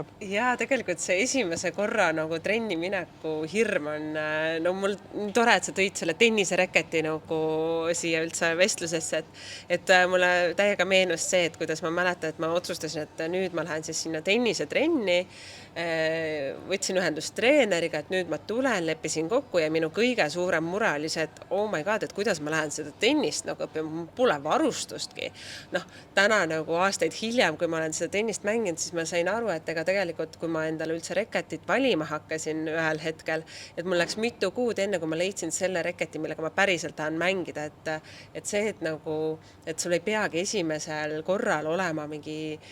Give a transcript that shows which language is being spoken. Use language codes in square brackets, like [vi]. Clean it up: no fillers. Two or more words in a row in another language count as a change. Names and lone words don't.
[et] Ja tegelikult see esimese korra nagu trenni mineku hirm on, no mul tore, et sa tõid selle tennisereketi nagu siia üldse vestlusesse, et mulle täiega meenus see, et kuidas ma mäletan, et ma otsustasin, et nüüd ma lähen siis sinna tennisetrenni, võtsin ühendust treeneriga, et nüüd ma tulen, leppisin kokku ja minu kõige suurem mure oli see, et [en] oh my god, [et] et kuidas ma lähen seda tennist nagu õppima, pole varustustki. Täna nagu aastaid hiljem, kui ma olen seda tennist mänginud, siis ma sain aru, et ega tegelikult, kui ma endale üldse reketit valima hakkasin ühel hetkel, et mul läks mitu kuud enne, kui ma leidsin selle reketi, millega ma päriselt tahan mängida, et see, et sul ei peagi esimesel korral olema mingi